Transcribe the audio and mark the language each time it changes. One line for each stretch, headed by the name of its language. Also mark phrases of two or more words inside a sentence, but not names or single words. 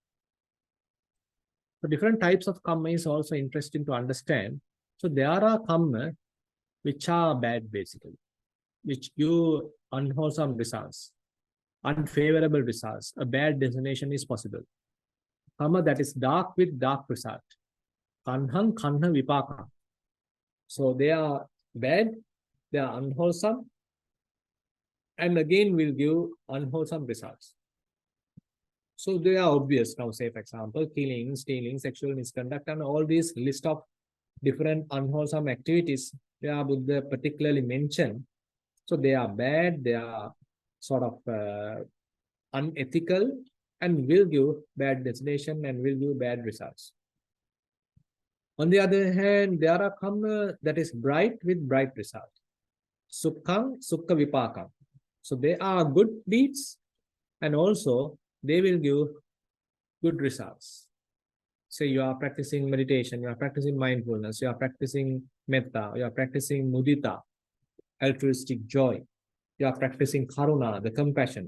English: So different types of Kamma is also interesting to understand. So there are Kamma which are bad basically, which give unwholesome results, unfavorable results. A bad destination is possible. Kamma that is dark with dark result.
Pali: Kanhang kanha vipaka.
English: So they are bad, they are unwholesome, and again will give unwholesome results. So they are obvious now, say for example, killing, stealing, sexual misconduct, and all these list of different unwholesome activities, they are Buddha particularly mentioned. So they are bad, they are sort of unethical and will give bad destination and will give bad results. On the other hand, there are kamma that is bright with bright result.
Pali: Sukham, sukha vipakam.
English: So they are good deeds and also they will give good results. Say you are practicing meditation, you are practicing mindfulness, you are practicing metta, you are practicing mudita, altruistic joy, you are practicing karuna, the compassion.